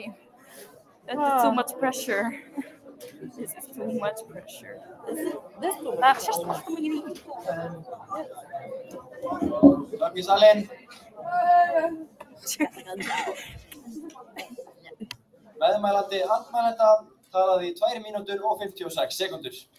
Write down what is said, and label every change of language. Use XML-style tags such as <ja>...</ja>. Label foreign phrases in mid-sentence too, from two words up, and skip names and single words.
<en>That's too much pressure. This is too much pressure.</en> <is>Það sést alltaf mikið í. Takk í salinn. Meðmælandi andmælenda talaði í 2 mínútur og 56 sekúndur.</is>